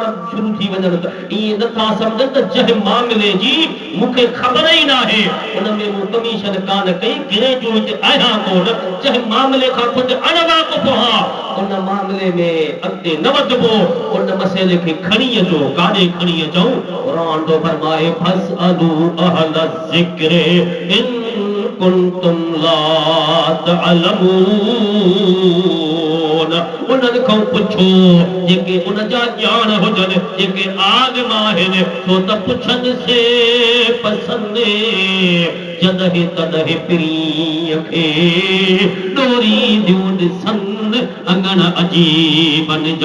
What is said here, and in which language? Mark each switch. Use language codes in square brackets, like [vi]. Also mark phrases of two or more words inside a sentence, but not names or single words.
[sd] शुरू थी वञनि त ईअं नथा सम्झनि त जंहिं मामले जी मूंखे ख़बर ई न आहे उन में मूं कमीशन कान कई ग्रेजुएट आहियां कोन जंहिं मामले खां ख़ुदि अणवा उन मामले में अॻिते न वधबो उन मसइले खे खणी अचो काॾे खणी अचूं क़ुरान थो फरमाए [ar] فاسألوا أهل الذكر إن كنتم لا تعلمون [sd] उन्हनि खां पुछो जेके उन जा ॼाण हुजनि जेके आलिम आहिनि छो त पुछनि से पसंदि जॾहिं तॾहिं पीरीअ खे ॾोरींदियूं ॾिसनि अंगण अजीबनि जा।